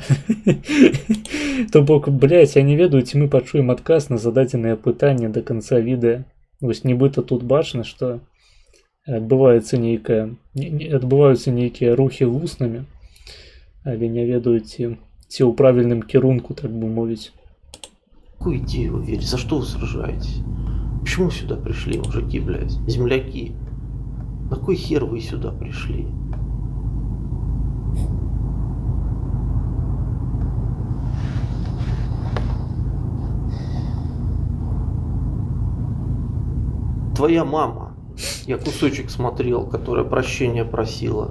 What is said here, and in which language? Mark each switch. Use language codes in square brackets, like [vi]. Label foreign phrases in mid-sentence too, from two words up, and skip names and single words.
[be] То бок, блядь, я не ведаю, ці мы пачуем адказ на зададзенае пытанне да канца відэа. Вось нібыта тут бачна, што адбываюцца нейкія рухі вуснамі, але не ведаю, ці ў правільным кірунку, так бы мовіць. [ru] Какую идею вы верите? За что вы сражаетесь? Почему сюда пришли, мужики, блядь, земляки? На кой хер вы сюда пришли? Твоя мама, я кусочек смотрел, которая прощения просила.